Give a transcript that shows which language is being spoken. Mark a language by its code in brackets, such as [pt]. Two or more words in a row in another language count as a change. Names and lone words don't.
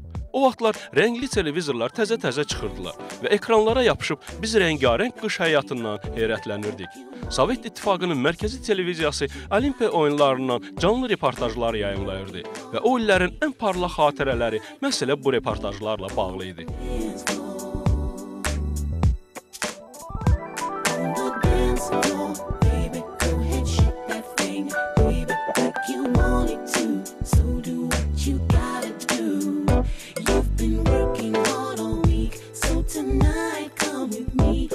[az] O vaxtlar rəngli televizorlar təzə-təzə çıxırdılar və ekranlara yapışıb biz rəngarəng qış həyatından heyrətlənirdik. Sovet İttifaqının mərkəzi televiziyası Olimpiya oyunlarından canlı reportajlar yayımlayırdı və o illərin ən parlaq xatirələri məsələ bu reportajlarla bağlı idi. [en] Baby, go ahead, shake that thing, baby, like you want it to. So do what you gotta do. You've been working hard all week, so tonight come with me.